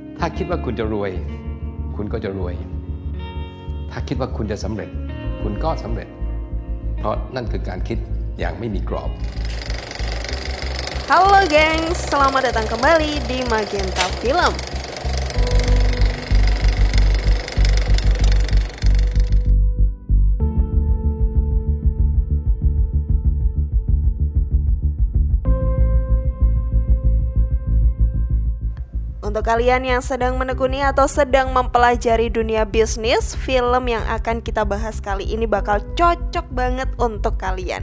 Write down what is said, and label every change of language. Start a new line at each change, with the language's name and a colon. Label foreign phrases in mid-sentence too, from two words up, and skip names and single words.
Thai: ถ้าคิดว่าคุณจะรวยคุณก็จะรวยถ้าคิดว่าคุณจะสำเร็จคุณก็สำเร็จเพราะนั่นคือการคิดอย่างไม่มีกรอบ
Indonesian: Halo gengs, selamat datang kembali di Magenta Film. Untuk kalian yang sedang menekuni atau sedang mempelajari dunia bisnis, film yang akan kita bahas kali ini bakal cocok banget untuk kalian.